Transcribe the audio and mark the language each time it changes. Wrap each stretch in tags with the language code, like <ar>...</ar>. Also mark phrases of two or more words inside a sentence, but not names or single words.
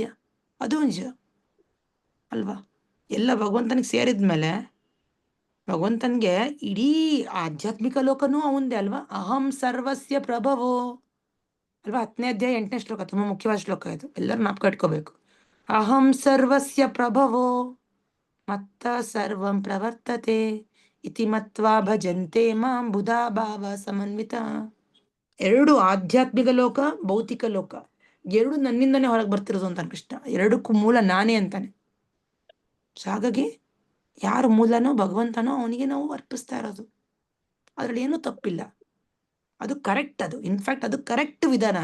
<kn>ಅದು ನಿಜ ಅಲ್ವಾ? ಎಲ್ಲ ಭಗವಂತನಿಗೆ ಸೇರಿದ್ಮೇಲೆ ಭಗವಂತನಿಗೆ ಇಡೀ ಆಧ್ಯಾತ್ಮಿಕ ಲೋಕನೂ ಅವಂದೇ ಅಲ್ವಾ?</kn> <sa>ಅಹಂ ಸರ್ವಸ್ಯ ಪ್ರಭವೋ ಅಲ್ವಾ?</sa> <kn>10ನೇ ಅಧ್ಯಾಯ 8ನೇ ಶ್ಲೋಕ, ತುಂಬಾ ಮುಖ್ಯವಾದ ಶ್ಲೋಕ ಇದು, ಎಲ್ಲರೂ ನಾಪ್ಕ ಇಟ್ಕೋಬೇಕು.</kn> <sa>ಅಹಂ ಸರ್ವಸ್ಯ ಪ್ರಭವೋ ಮತ್ತ ಸರ್ವಂ ಪ್ರವರ್ತತೆ ಇತಿ ಮತ್ವಾ ಭಜಂತೆ ಮಾಂ ಬುಧಾ ಭಾವ ಸಮನ್ವಿತ.</sa> <kn>ಎರಡು, ಆಧ್ಯಾತ್ಮಿಕ ಲೋಕ, ಭೌತಿಕ ಲೋಕ, ಎರಡು ನನ್ನಿಂದನೇ ಹೊರಗೆ ಬರ್ತಿರೋದು ಅಂತ ಕೃಷ್ಣ. ಎರಡಕ್ಕೂ ಮೂಲ ನಾನೇ ಅಂತಾನೆ. ಸೊ ಹಾಗಾಗಿ ಯಾರು ಮೂಲನೋ ಭಗವಂತನೋ ಅವನಿಗೆ ನಾವು ಅರ್ಪಿಸ್ತಾ ಇರೋದು, ಅದ್ರಲ್ಲಿ ಏನೂ ತಪ್ಪಿಲ್ಲ. ಅದು ಕರೆಕ್ಟ್. ಅದು</kn> <en>in fact</en> <kn>ಅದು ಕರೆಕ್ಟ್ ವಿಧಾನ.</kn>